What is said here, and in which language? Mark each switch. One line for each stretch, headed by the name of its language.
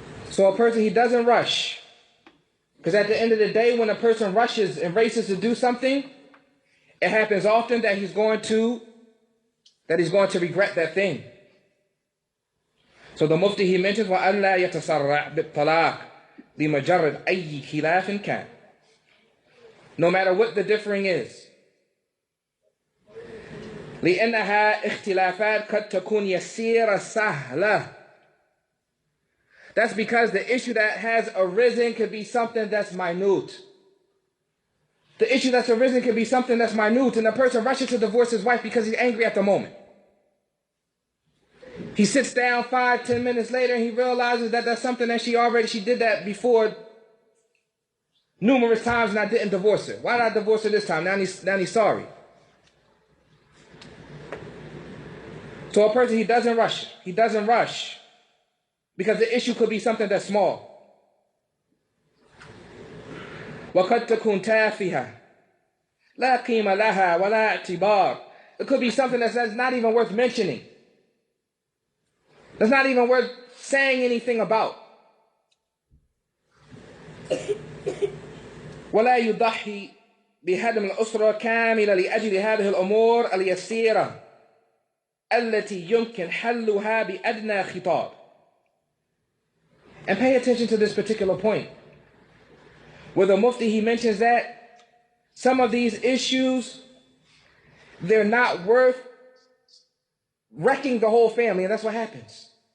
English: So a person, he doesn't rush. Because at the end of the day, when a person rushes and races to do something, it happens often that he's going to regret that thing. So the Mufti, he mentions
Arabic: وَأَلَّا يَتَسَرَّعْ بِالطَّلَاقِ لِمَجَرِّدْ أَيِّ خِلَافٍ كَانَ.
English: No matter what the differing is.
Arabic: لأنها اختلافات قد تكون يسيرة سهلة.
English: That's because the issue that has arisen could be something that's minute. The issue that's arisen could be something that's minute, and the person rushes to divorce his wife because he's angry at the moment. He sits down 5-10 minutes later and he realizes that that's something that she did that before numerous times, and I didn't divorce her. Why did I divorce her this time? Now he's sorry. So a person, he doesn't rush. He doesn't rush because the issue could be something that's small.
Arabic: وَقَدْ تَكُونْ تَافِهَةً لَا قِيمَ لَهَا وَلَا اعْتِبَارٍ.
English: It could be something that's not even worth mentioning. That's not even worth saying anything about.
Arabic: ولا يضحي بهدم الأسرة كاملة لأجل هذه الأمور اليسيرة التي يمكن حلها بأدنى خطاب.
English: And pay attention to this particular point, where the Mufti, he mentions that some of these issues, they're not worth wrecking the whole family, and that's what happens.